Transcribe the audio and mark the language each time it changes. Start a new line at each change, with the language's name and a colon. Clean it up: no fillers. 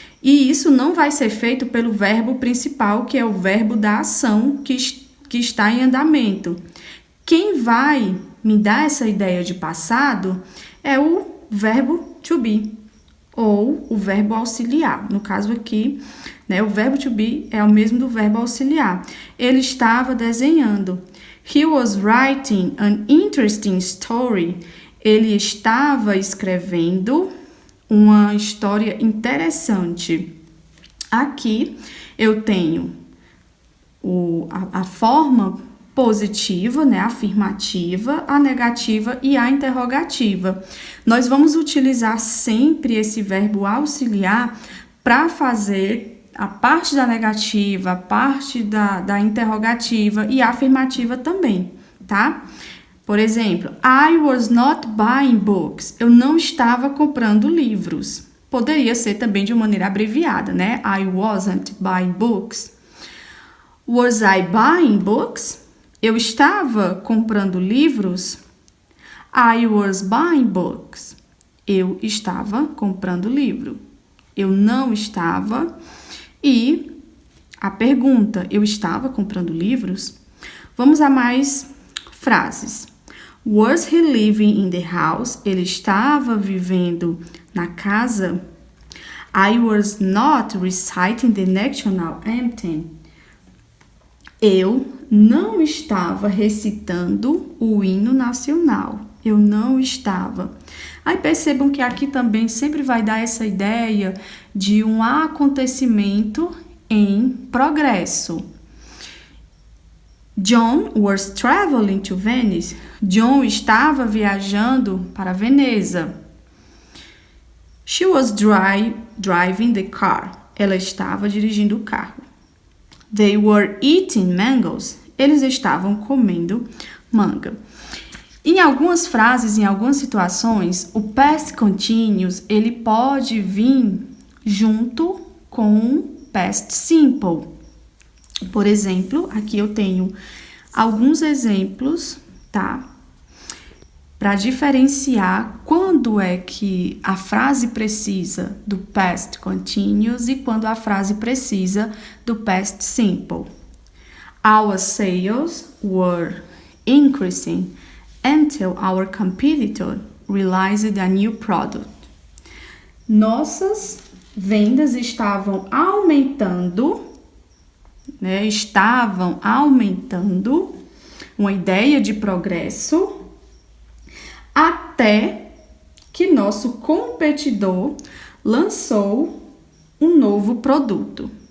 Portuguese: E isso não vai ser feito pelo verbo principal, que é o verbo da ação que está em andamento. Quem vai me dar essa ideia de passado é o verbo to be, ou o verbo auxiliar. No caso aqui, né, o verbo to be é o mesmo do verbo auxiliar. Ele estava desenhando.
English: He was writing an interesting story.
Portuguese: Ele estava escrevendo uma história interessante. Aqui eu tenho a forma positiva, né, afirmativa, a negativa e a interrogativa. Nós vamos utilizar sempre esse verbo auxiliar para fazer a parte da negativa, a parte da interrogativa e a afirmativa também, tá? Por exemplo,
English: I was not buying books.
Portuguese: Eu não estava comprando livros. Poderia ser também de uma maneira abreviada, né?
English: I wasn't buying books. Was I buying books?
Portuguese: Eu estava comprando livros.
English: I was buying books.
Portuguese: Eu estava comprando livro. Eu não estava. E a pergunta, eu estava comprando livros? Vamos a mais frases.
English: Was he living in the house?
Portuguese: Ele estava vivendo na casa.
English: I was not reciting the national anthem.
Portuguese: Eu não estava recitando o hino nacional. Eu não estava. Aí percebam que aqui também sempre vai dar essa ideia de um acontecimento em progresso.
English: John was traveling to Venice.
Portuguese: John estava viajando para Veneza.
English: She was driving the car.
Portuguese: Ela estava dirigindo o carro.
English: They were eating mangoes.
Portuguese: Eles estavam comendo manga. Em algumas frases, em algumas situações, o past continuous, ele pode vir junto com o past simple. Por exemplo, aqui eu tenho alguns exemplos, tá? Para diferenciar quando é que a frase precisa do past continuous e quando a frase precisa do past simple.
English: Our sales were increasing until our competitor released a new product.
Portuguese: Nossas vendas estavam aumentando, né? Estavam aumentando, uma ideia de progresso, até que nosso competidor lançou um novo produto.